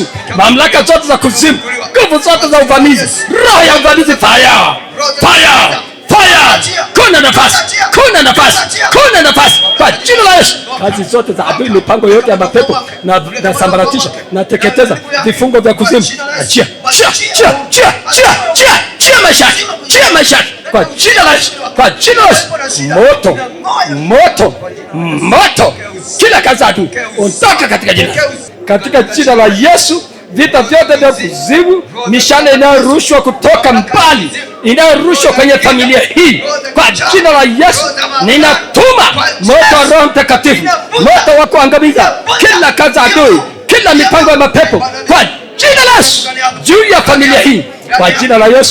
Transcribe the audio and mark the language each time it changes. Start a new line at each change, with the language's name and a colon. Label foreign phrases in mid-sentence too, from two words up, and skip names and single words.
Swahili: Mamlaka zote za kuzimu, nguvu zote za uvamizi, roho ya uvamizi,
English: fire, fire, fire.
Swahili: Kuna nafasi, kuna nafasi, kuna nafasi kwa jina la Yesu. Kazi zote za adui, mipango yote ya mapepo na sambaratisha na teketeza vifungo vya kuzimu. Achia, chia, chia, chia, chia, chia, chia maisha, chia maisha kwa jina la Yesu, kwa jina la Yesu. Moto, moto, moto. Kila kazi adui ondoka katika jina, katika jina la Yesu. Vita vyote vya kuzimu, mishale inayorushwa kutoka mbali, inayorushwa kwenye familia hii, kwa jina la Yesu ninatuma moto wa Roho Mtakatifu, moto wa kuangamiza kila kazi adui, kila mipango ya mapepo, kwa jina la Yesu juu ya familia hii, kwa jina la Yesu.